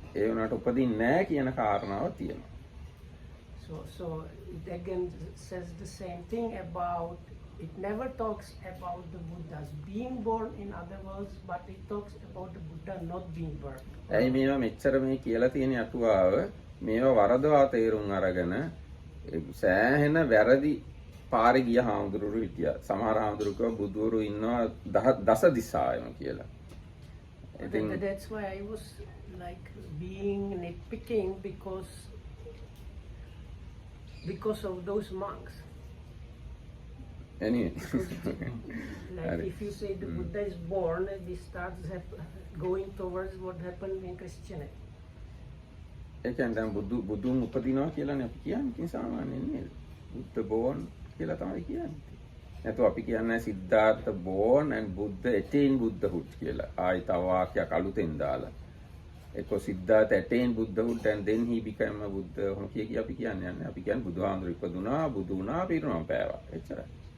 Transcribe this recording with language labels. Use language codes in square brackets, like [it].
[si] ඒ වුණාට උපදින්නේ නැහැ කියන කාරණාව තියෙනවා. [en] So it again says the same thing about, it never talks about the Buddhas being born in other worlds, but it talks about the Buddha not being born. [si] ඇයි මේවා මෙච්චර මේ කියලා තියෙන අටුවාව මේවා වරදවා තේරුම් අරගෙන සෑහෙන වැරදි පාරේ ගිය හාමුදුරුවෝ හිටියා. සමහර හාමුදුරුවෝ බුදුවරු ඉන්නවා දස දිසායම කියලා. [en] That's why I was like being nitpicking because of those monks. Anyway. Like if you say the Buddha is born, this starts going towards what happened in Christianity. [si] ඒ කියන්නේ දැන් බුදුන් උපදිනවා කියලානේ අපි කියන්නේ සාමාන්‍යයෙන් නේද? බුද්ධ born කියලා තමයි කියන්නේ. නැත්නම් අපි කියන්නේ Siddhartha [en] born and Buddha attain Buddhahood [si] කියලා. ආයි තව වාක්‍යයක් අලුතෙන් දාලා. [en] ඒක Siddhartha attain Buddhahood and then he became a Buddha. [si] ඔහොම කිය අපි කියන්නේ නැහැ. අපි කියන්නේ බුදුහාමුදුරු ඉපදුනා, බුදු වුණා, පිරිනමන පෑවා. එච්චරයි.